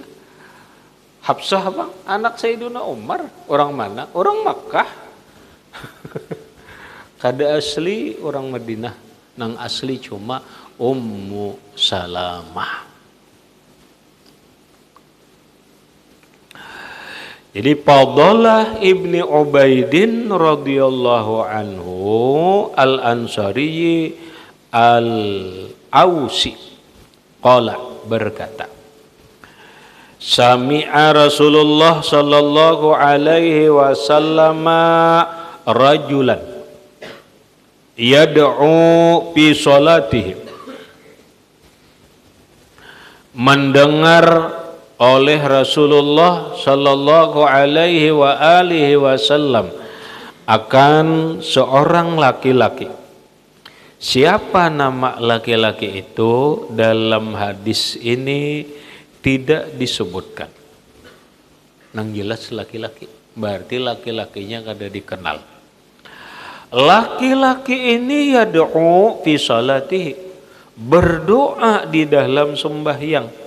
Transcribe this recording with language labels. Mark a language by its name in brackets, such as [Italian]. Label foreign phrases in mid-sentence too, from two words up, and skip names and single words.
[Banjar] Hafsah bang, anak Sayyidina Umar, orang mana? Orang Makkah. Kada asli orang Madinah, nang asli cuma Ummu Salamah. Jadi Fadalah ibni Ubaidin [Arabic] رضي الله عنه [Banjar] al-Ansari al-Ausi qala berkata, [Arabic] سمع رسول الله صلى الله عليه وسلم رجلا يدعو في صلاته. [Banjar] Mendengar oleh Rasulullah [Arabic] صلى الله عليه وعلى آله وسلم [Banjar] akan seorang laki-laki. Siapa nama laki-laki itu dalam hadis ini tidak disebutkan. Nang jelas laki-laki, berarti laki-lakinya kada dikenal. Laki-laki ini [Arabic] يدعو في صلاته, [Banjar] berdoa di dalam sembahyang.